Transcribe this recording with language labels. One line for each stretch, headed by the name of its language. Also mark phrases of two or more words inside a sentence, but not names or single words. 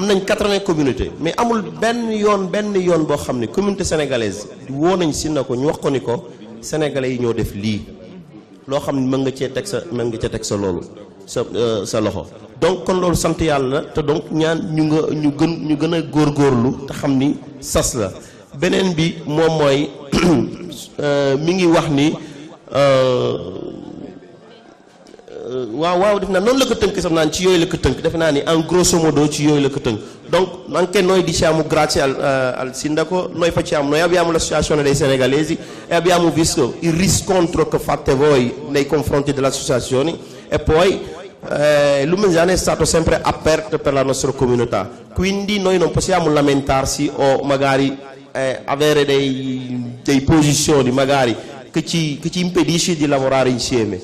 Wolof: nañ 80 communautés mais amul benn yoon boo xam ne
French: communauté sénégalaise
Wolof: woo nañ si na ko ñu wax ko ni ko sénégalais yi ñoo def lii loo xam ne mën nga cee teg sa loolu sa loxo donc kon loolu sant yàlla te donc ñaan ñu gën a góorgóorlu te xam ni sas la beneen bi moom mooy mi ngi wax ni waaw def naa noonu la ko tënk sax naan ci yooyu la ko tënk defe naa ni
French: en grosso
Italian: modo
Wolof: ci yooyu la ko tënk
Italian: donc anche noi diciamo grazie al sindaco, noi abbiamo l'associazione dei senegalesi e abbiamo visto il riscontro che fate voi nei confronti delle associazioni e poi Lumenzano è stato sempre aperto per la nostra comunità, quindi noi non possiamo lamentarsi o magari avere dei posizioni magari che ci impedisce di lavorare insieme.